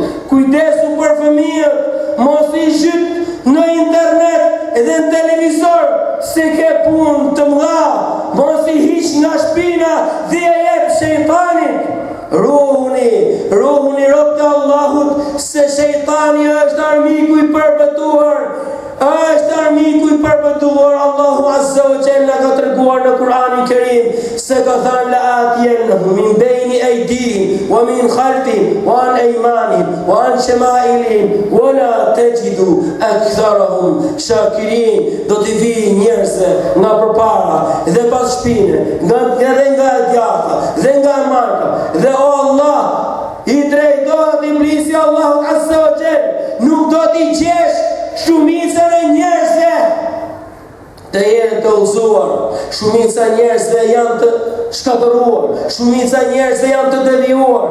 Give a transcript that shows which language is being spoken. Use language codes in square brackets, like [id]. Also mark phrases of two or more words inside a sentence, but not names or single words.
[sq] Kujdesu për fëmijët, mos i zhyt në internet dhe në televizor, se ke punë të mëdha, mos i hiq nga shpina dhe e jep shejtanit. Ruhuni rob të Allahut, se shejtani është armiku i përbëtuar. [ar] الله عز وجل [sq] ka treguar në Kur'anin Kerim se ka thënë [ar] لآتينهم من بين أيديهم ومن خلفهم وعن أيمانهم وعن شمائلهم ولا تجد أكثرهم شاكرين. [sq] Do të vijë njerëzve nga përpara dhe pas shpine, nga djathta dhe nga marka, dhe o Allah, i drejtohet iblisi [ar] Allahu Azza wa Jalla, [sq] nuk do t'i gjesh shumicën e njerëzve të jenë të udhëzuar, shumica njerëzve janë të shkatëruar, shumica njerëzve janë të devijuar.